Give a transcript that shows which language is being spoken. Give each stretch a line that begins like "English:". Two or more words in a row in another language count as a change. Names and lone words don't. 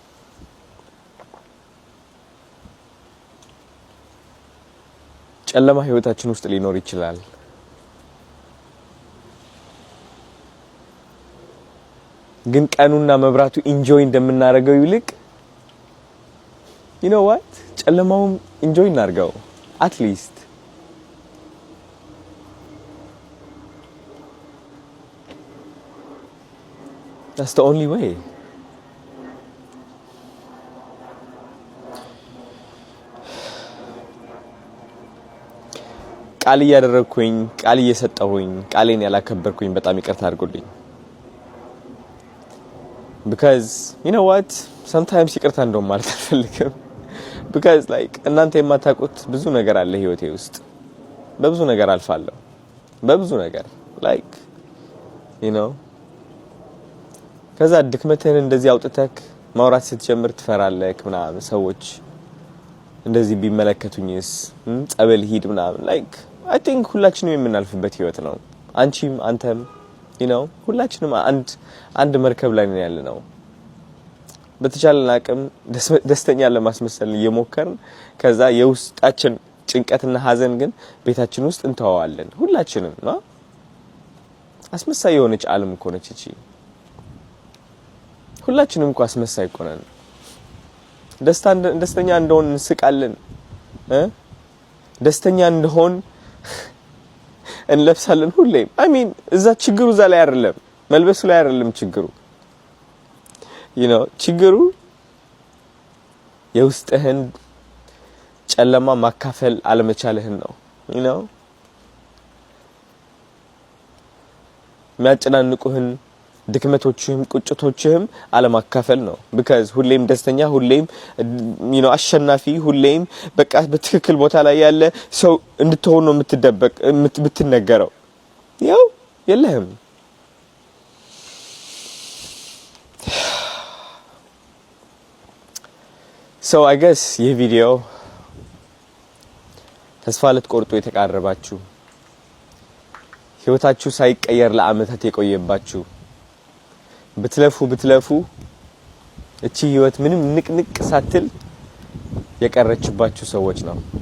Amharic: ጨለማ ህይወታችን ውስጥ ሊኖር ይችላል ግን ቀኑና መብራቱ ኢንጆይ እንደምናደርገው ይልቅ
English: you know what
Amharic: ጨለማውም ኢንጆይ እናርገው
English: at least that's the only way
Amharic: ቃል እያደረኩኝ ቃል እየሰጠሁኝ ቃሌን ያላከበርኩኝ በጣም ይቅርታ አድርጉልኝ
English: because you know what sometimes
Amharic: ይቅርታ እንደውም ማለት አልፈልግም
English: because like
Amharic: እናንተ የማታውቁት ብዙ ነገር አለ ህይወቴ ውስጥ በብዙ ነገር አልፋለሁ በብዙ ነገር
English: like you know
Amharic: ከዛ ድክመትህን እንደዚህ አውጥተክ ማውራት ስትጀምር ትፈራለህ ምናምን ሰዎች እንደዚህ ቢመለከቱኝስ ጸበል ሂድ ምናምን
English: like I think
Amharic: ሁላችንም የምናልፍበት ህይወት ነው አንቺም አንተም
English: you know
Amharic: ሁላችንም አንድ መርከብ ላይ ነን ያለነው በተቻለን አቅም ደስተኛ ለማስመሰል እየሞከርን ከዛ የውስጣችን ጭንቀትና ሀዘን ግን ቤታችን ውስጥ እንተዋዋለን ሁላችንም ነው አስመሳይ የሆነች ዓለም እኮ ነች እቺ ሁላችንም እኮ አስመሳይ እኮ ነን ደስተኛ እንደሆን እንስቃለን ደስተኛ እንደሆን እንለብሳለን ሁሌም
English: I mean
Amharic: እዛ ችግሩ እዛ ላይ አይደለም መልበሱ ላይ አይደለም ችግሩ
English: you know
Amharic: ችግሩ የውስጥህን ጨለማ ማካፈል አለመቻልህን ነው
English: you know
Amharic: የሚያጨናንቁህን ድክመቶችህም ቁጭቶችህም አለማካፈል ነው because ሁሌም ደስተኛ ሁሌም
English: you know
Amharic: አሸናፊ ሁሌም በቃ በትክክል ቦታ ላይ ያለ ሰው እንድትሆን ነው የምትነገረው ያው የለህም
English: so I guess
Amharic: ይህ ቪዲዮ ተስፋ ልትቆርጡ የተቃረባችሁ ህይወታችሁ ሳይቀየር ለአመታት የቆየባችሁ ብትለፉ እቺ ህይወት ምንም ንቅንቅ ሳትል የቀረችባችሁ ሰዎች ነው